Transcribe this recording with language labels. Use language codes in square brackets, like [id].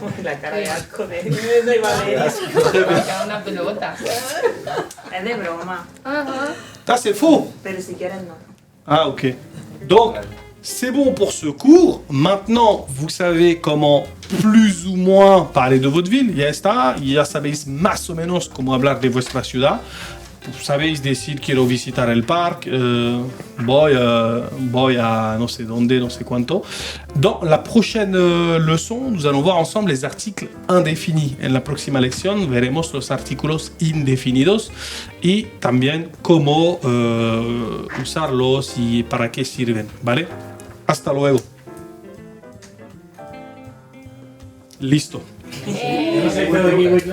[es] La cara de asco de Valeria. Una pelota. Es de broma, [fr] Ça, c'est faux. [es] pero si quieren no. Ah, ok. [fr] Donc, c'est bon pour ce cours. Maintenant, vous savez comment plus ou moins parler de votre ville. [es] Ya está. Ya sabéis más o menos cómo hablar de vuestra ciudad. Sabéis decir quiero visitar el parque, voy a no sé dónde, no sé cuánto. [fr] Dans la prochaine leçon, nous allons voir ensemble les articles indéfinis. [es] En la próxima lección veremos los artículos indefinidos y también cómo usarlos y para qué sirven, ¿vale? Hasta luego. Listo. Kiwi Club.